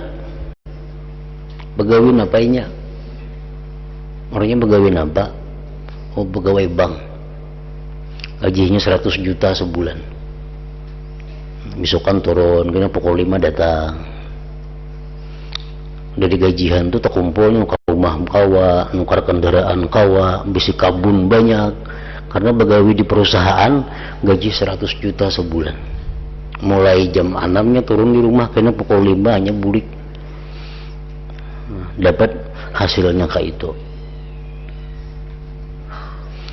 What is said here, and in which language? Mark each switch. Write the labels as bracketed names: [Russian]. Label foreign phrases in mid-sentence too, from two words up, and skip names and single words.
[Indonesian] Pegawai apanya? Orangnya pegawai apa? Oh, pegawai bank. Gajinya 100 juta sebulan. Misalkan turun, kena pukul 5 datang. [Banjar] Dari gajian tuh terkumpulnya ke rumah kawa, nukar kendaraan kawa, bisi kabun banyak. [Indonesian] Karena begawi di perusahaan gaji 100 juta sebulan. Mulai jam 6-nya turun di rumah, kena pukul 5 hanya bulik. Dapat hasilnya kayak itu.